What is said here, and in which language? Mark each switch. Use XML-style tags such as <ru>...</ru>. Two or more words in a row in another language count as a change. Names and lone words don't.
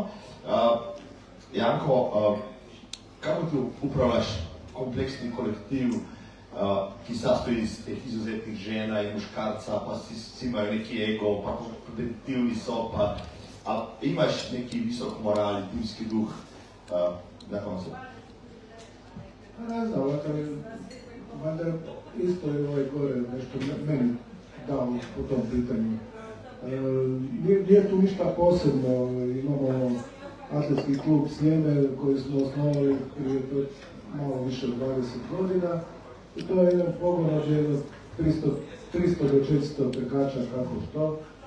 <sl>Janko, kako ti upravljaš kompleksni kolektiv, ki sastoji iz teh izuzetnih žena in muškarca, pa si imajo neki ego, pa kompetitivni so, pa imaš neki visok moral in timski duh na koncu?</sl> <hr>Ne znam, valjda isto je ovaj gore nešto meni dao po tom pitanju. Nije tu ništa posebno, imamo atletski klub Sljeme koji smo osnovali prije malo više od 20 godina i to je jedan pogon od 300 do 400 trkača kako što.</hr>